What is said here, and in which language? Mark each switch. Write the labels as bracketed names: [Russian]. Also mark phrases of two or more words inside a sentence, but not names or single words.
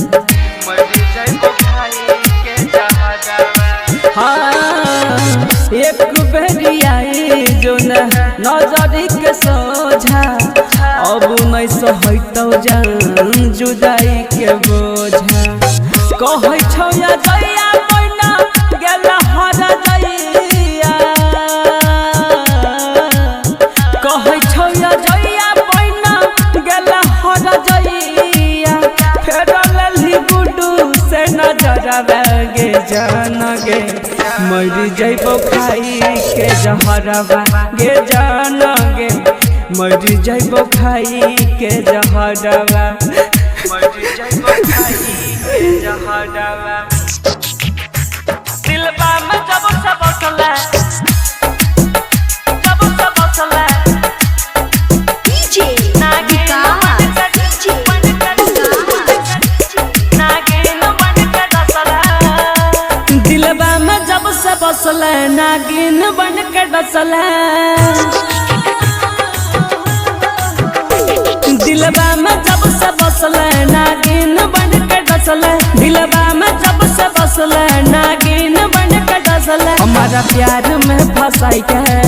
[Maithili] हाँ एक बेरियाई जोन नजरी के सोझा अब नहीं सहतो जान जुदाई के बोझा कहै छौ या दैया मैना गेला हर दैया कहै छौ या दैया मैना गेला हर दैया फेर लेली गुड्डू से नजरवा गे जाना गे मर जइबो खाई के जहरवा गे जाना गे मर जइबो खाई के जहरवा दिलबा में जब से बसला [English] डीजे [Maithili] दिलबा में जब से बसला नागिन बन के डसला दिलबा में जब से बसला नागिन बन के डसला दिलबा में जब से बसला नागिन बन के डसला हमारा प्यार में फंसाई के